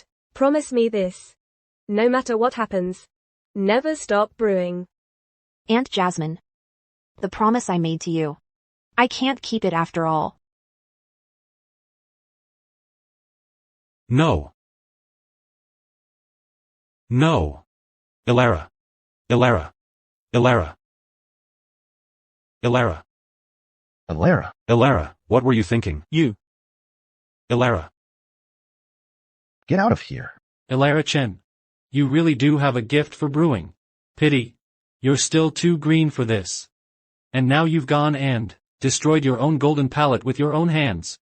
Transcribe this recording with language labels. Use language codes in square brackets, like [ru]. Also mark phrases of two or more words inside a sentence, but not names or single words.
[en] Promise me this. No matter what happens. Never stop brewing. Aunt Jasmine. The promise I made to you. I can't keep it after all. No. No. Ilara. Ilara. Ilara. Ilara. Alara, Ilara, what were you thinking? You. Ilara. get out of here. Ilara Chen. You really do have a gift for brewing. Pity. You're still too green for this. And now you've gone and destroyed your own golden palette with your own hands.